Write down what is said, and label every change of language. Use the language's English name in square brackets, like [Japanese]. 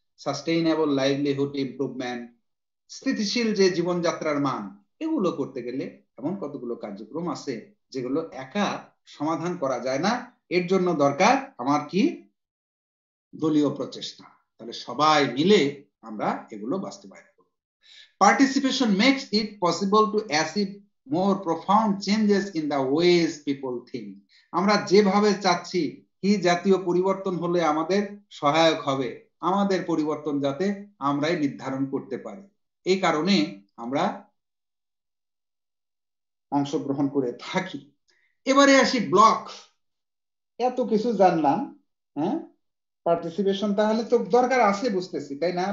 [Bangla] Sustainable livelihood improvement, স্থিতিশীল যে জীবনযাত্রার মান, এগুলো করতে গেলে এমন কতগুলো কার্যক্রম আছে যেগুলো একা সমাধান করা যায় না, এর জন্য দরকার আমার কি দলীয় প্রচেষ্টা, তাহলে সবাই মিলে আমরা এগুলো বাস্তবায়ন করব। [English] Participation makes it possible to achieve more profound changes in the ways people think. [Bangla] আমরা যেভাবে চাচ্ছি কি জাতীয় পরিবর্তন হলে আমাদের সহায়ক হবে, আমাদের পরিবর্তন যাতে আমরাই নির্ধারণ করতে পারি, এই কারণে আমরা অংশগ্রহণ করে থাকি। এবারে আসি ব্লক, এত কিছু জানলাম, হ্যাঁ পার্টিসিপেশন তাহলে তো দরকার আছে বুঝতেছি, তাই না?